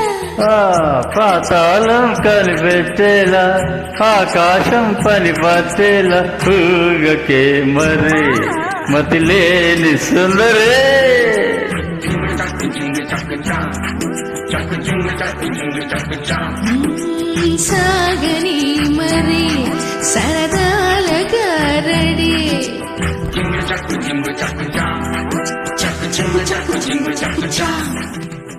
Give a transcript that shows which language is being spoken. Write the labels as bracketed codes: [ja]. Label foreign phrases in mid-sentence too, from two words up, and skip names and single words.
[te] పాతాళం కలిపెట్టేలా ఆకాశం పని పట్టేలా ఊగకే మరి మతిలేని సుందరే సాగని మరి సరదాల గారడి [en] jingle, chuck, jingle, chuck, chuck, chuck, jingle, chuck, jingle, chuck, chuck.